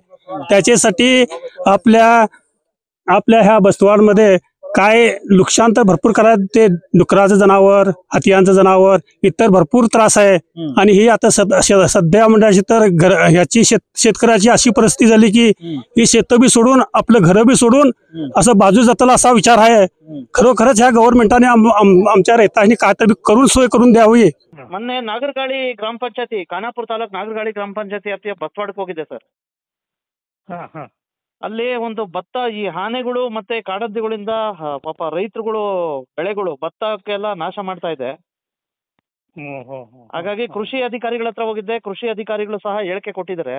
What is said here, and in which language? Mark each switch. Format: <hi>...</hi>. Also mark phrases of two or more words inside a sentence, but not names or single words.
<mr>त्याच्यासाठी आपल्या ह्या बसवाडमध्ये काय नुकसान तर भरपूर करायचं, ते डुकराचं जनावर हातियांचं जनावर इतर भरपूर त्रास आहे. आणि ही आता सध्या म्हणजे तर ह्याची शेतकऱ्याची अशी परिस्थिती झाली की ही शेत बी सोडून आपलं घर बी सोडून असं बाजू जाताला असा विचार आहे. खरोखरच ह्या गव्हर्नमेंटाने आमच्या रैतांनी काय तरी करून सोय करून द्यावी.</mr> <kn>ಮೊನ್ನೆ ನಾಗರಗಾಳಿ ಗ್ರಾಮ ಪಂಚಾಯತಿ ಖಾನಾಪುರ ತಾಲೂಕು ನಾಗರಗಾಳಿ ಗ್ರಾಮ ಪಂಚಾಯತಿ ವ್ಯಾಪ್ತಿಯ ಬಸವಾಡಕ್ಕೆ ಹೋಗಿದೆ ಸರ್. ಅಲ್ಲಿ ಒಂದು ಭತ್ತ ಈ ಆನೆಗಳು ಮತ್ತೆ ಕಾಡದ್ದಿಗಳಿಂದ ಪಾಪ ರೈತರುಗಳು ಬೆಳೆಗಳು ಭತ್ತಕ್ಕೆಲ್ಲ ನಾಶ ಮಾಡ್ತಾ ಇದೆ. ಹಾಗಾಗಿ ಕೃಷಿ ಅಧಿಕಾರಿಗಳ ಹತ್ರ ಹೋಗಿದ್ದೆ, ಕೃಷಿ ಅಧಿಕಾರಿಗಳು ಸಹ ಹೇಳಿಕೆ ಕೊಟ್ಟಿದ್ದಾರೆ.</kn>